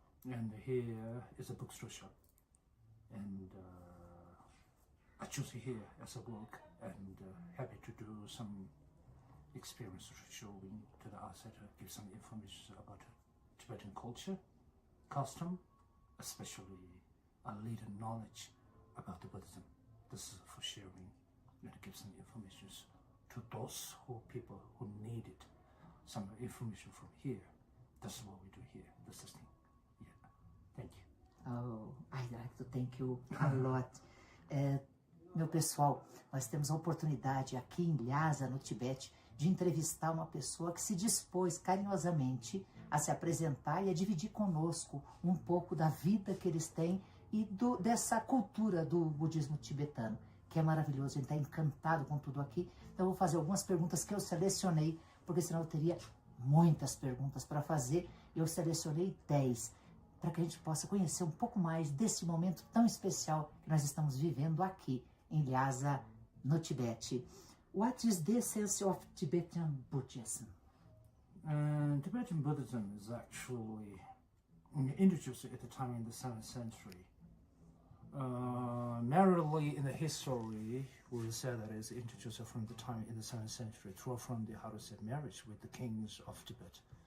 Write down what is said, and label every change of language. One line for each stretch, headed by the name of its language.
English: And here is a bookstore shop, and I choose here as a work, and happy to do some experience showing to the outsider, give some information about Tibetan culture, custom, especially a little knowledge about the Buddhism. This is for sharing and give some information to those people who needed some information from here. That's what we do here. This is thing. Yeah. Thank you. Oh, I'd like to thank you a lot.
Portuguese: Meu pessoal, nós temos a oportunidade aqui em Lhasa, no Tibete, de entrevistar uma pessoa que se dispôs carinhosamente a se apresentar e a dividir conosco um pouco da vida que eles têm e dessa cultura do budismo tibetano, que é maravilhoso. Ele está encantado com tudo aqui. Então eu vou fazer algumas perguntas que eu selecionei, porque senão eu teria muitas perguntas para fazer. Eu selecionei 10, para que a gente possa conhecer um pouco mais desse momento tão especial que nós estamos vivendo aqui em Lhasa, no Tibete.
English: What is the essence of Tibetan Buddhism? Tibetan Buddhism is actually introduced at the time in the 7th century. Merely in the history, we will say that it's introduced from the time in the 7th century, from the, how to say, marriage with the kings of Tibet.